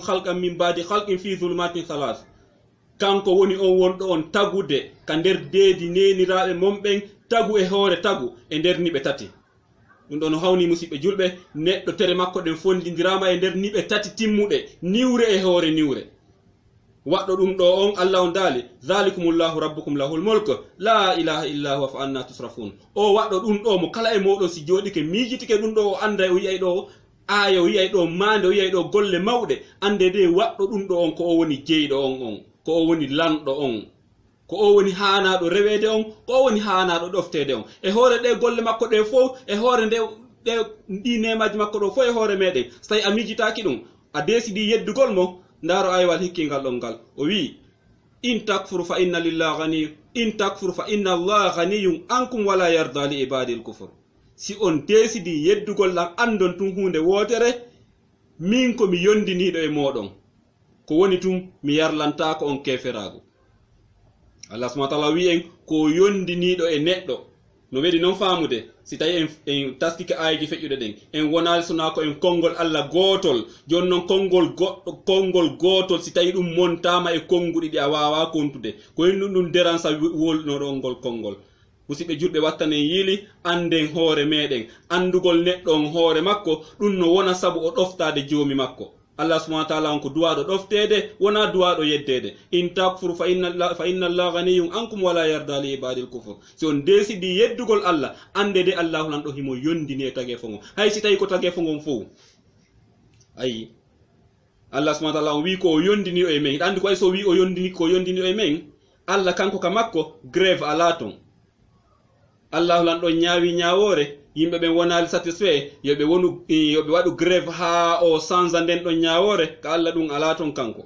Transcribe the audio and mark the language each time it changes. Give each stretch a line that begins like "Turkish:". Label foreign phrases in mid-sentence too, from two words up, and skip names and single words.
Arabic: خلقا من بعد خلق في ظلمات ثلاث
Fula: kanko woni on wonɗo on tagude ka nder deedi neniraɓe momɓen tagu e hoore tagu e nder niɓe tati ɗum ɗon hawni musidɓe julɓe neɗɗo tere makko ɗen fondidirama e nder niɓe tati timmuɗe niwre e hoore niwre waɗɗo ɗum ɗo on Allah on daali
Arabic: ذلكم الله ربكم له الملك لا إله إلا هو فأنى تصرفون
Fula: o waɗɗo ɗum ɗo mo kala e moɗon si joɗike miijitike ɗum ɗo o anda o yiyay ɗo aya o yiyay ɗo mande o yiyay ɗo golle mawɗe ande de waɗɗo ɗum ɗo on ko o woni jeyɗo on ko o woni lanɗo on, ko o woni haanaɗo rewede on, ko o woni haanaɗo ɗoftede on. E hoore ɗe golle makko ɗe fof, e hoore nde ɗi nemaji makko ɗo fof e hoore meɗen, so tawi a mijitaki ɗum, a desidi yeddugol mo, ndaaro aywal hikkingal ɗon ngal. O wi
Arabic: إن تكفر فإن لله غني، إن تكفر فإن الله غني عنكم ولا يرضى لعباده الكفر.
Fula: Si on desidi yeddugol ɗan andon tun hunde wotere, min ko mi yondiniɗo e moɗon, ko woni tun mi yarlantako on keferago. Allah
Arabic: سبحانه وتعالى
Fula: wi en ko yondiniɗo e neɗɗo. No weɗi noon faamude, si tawi en taskike ayiji feƴƴuɗe ɗen, en wonali sona ko en konngol Allah gootol, joni noon konngol gootol si tawi ɗum montama e konnguɗi ɗi a wawa kontude, ko hen ɗum déransa wolnoɗo ngol konngol. Musidɓe julɓe wattanen yiili anden hoore meɗen, andugol neɗɗo on hoore makko, ɗum no wona sabu o ɗoftade joomi makko. Allah
Arabic: سبحانه وتعالى
Fula: on ko duwaɗo ɗoftede, wona duwaɗo yeddede.
Arabic: إن تكفر فإن الله غني عنكم ولا يرضى لعباده الكفر.
Fula: Si on desidi yeddugol Allah, ande de Allahu lan ɗo himo yondini e tage fongo. Hay si tawi ko tage fongon fof, ayi Allah
Arabic: سبحانه وتعالى
Fula: on wi ko o yondini o e men. Andi ko ay so wi o yondini ko yondini o e men, Allah kanko ka makko grève ala ton. Allahu lan ɗo ñaawi ñaawore, yimɓe ɓen wonali satisfait, yoɓe waɗu grève ha o sanza nden ɗon ñaawore, ka Allah ɗum ala ton kanko.